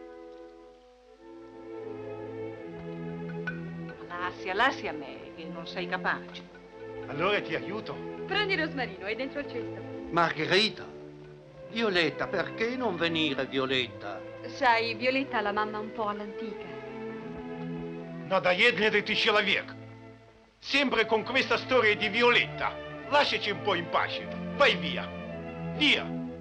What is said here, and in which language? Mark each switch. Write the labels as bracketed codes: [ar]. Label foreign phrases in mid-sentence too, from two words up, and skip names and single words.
[it] Lascia a me, che non sei capace. Allora ti aiuto. Prendi Rosmarino, è dentro il cesto. Margherita, Violetta, perché non venire, Violetta? Sai, Violetta ha la mamma un po' all'antica. [ru] Надоедный ты человек. [it] Sempre con questa storia di Violetta. Lasciaci un po' in pace. Vai via. Via.